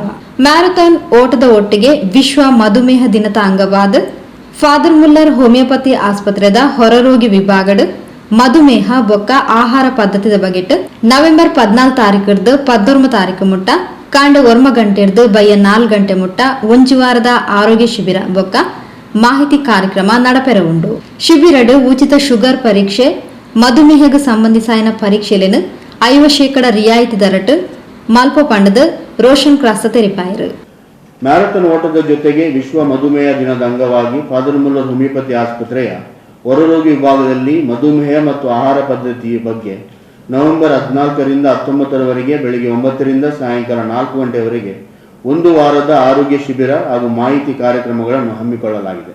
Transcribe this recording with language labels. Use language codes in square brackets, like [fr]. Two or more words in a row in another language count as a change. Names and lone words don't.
[tcy] ಮ್ಯಾರಥಾನ್ ಓಟದ ಒಟ್ಟಿಗೆ ವಿಶ್ವ ಮಧುಮೇಹ ದಿನದ ಅಂಗವಾದ ಫಾದರ್ ಮುಲ್ಲರ್ ಹೋಮಿಯೋಪತಿ ಆಸ್ಪತ್ರೆದ ಹೊರರೋಗಿ ವಿಭಾಗದ ಮಧುಮೇಹ ಬೊಕ್ಕ ಆಹಾರ ಪದ್ಧತಿದ ಬಗೆಟ್ ನವೆಂಬರ್ 14 ತಾರೀಕಿರ್ದು 19 ತಾರೀಕು ಮುಟ್ಟ ಕಾಂಡೆ 1 ಗಂಟೆರ್ದು ಬಯ್ಯ 4 ಗಂಟೆ ಮುಟ್ಟ ಒಂಜುವಾರದ ಆರೋಗ್ಯ ಶಿಬಿರ ಬೊಕ್ಕ ಮಾಹಿತಿ ಕಾರ್ಯಕ್ರಮ ನಡಪೆರ ಉಂಡು. ಶಿಬಿರಡ್ ಉಚಿತ ಶುಗರ್ ಪರೀಕ್ಷೆ, ಮಧುಮೇಹಗೆ ಸಂಬಂಧಿಸಾಯನ ಪರೀಕ್ಷೆಲೇನು 50% ರಿಯಾಯಿತಿ ದರಟ್ ಮಲ್ಪ ಪಂಡದ ರೋಷನ್ ಕ್ರಾಸ ತೆರಿಪಾಯರು. [kn] ಮ್ಯಾರಥಾನ್ ಓಟದ ಜೊತೆಗೆ ವಿಶ್ವ ಮಧುಮೇಹ ದಿನದ ಅಂಗವಾಗಿ ಫಾದರ್ ಮುಲ್ಲರ್ ಹೋಮಿಯೋಪತಿ ಆಸ್ಪತ್ರೆಯ ಹೊರರೋಗಿ ವಿಭಾಗದಲ್ಲಿ ಮಧುಮೇಹ ಮತ್ತು ಆಹಾರ ಪದ್ಧತಿಯ ಬಗ್ಗೆ ನವೆಂಬರ್ 14ರಿಂದ 19ರವರೆಗೆ ಬೆಳಗ್ಗೆ 9ರಿಂದ ಸಾಯಂಕಾಲ 4 ಗಂಟೆವರೆಗೆ 1 ವಾರದ ಆರೋಗ್ಯ ಶಿಬಿರ ಹಾಗೂ ಮಾಹಿತಿ ಕಾರ್ಯಕ್ರಮಗಳನ್ನು ಹಮ್ಮಿಕೊಳ್ಳಲಾಗಿದೆ.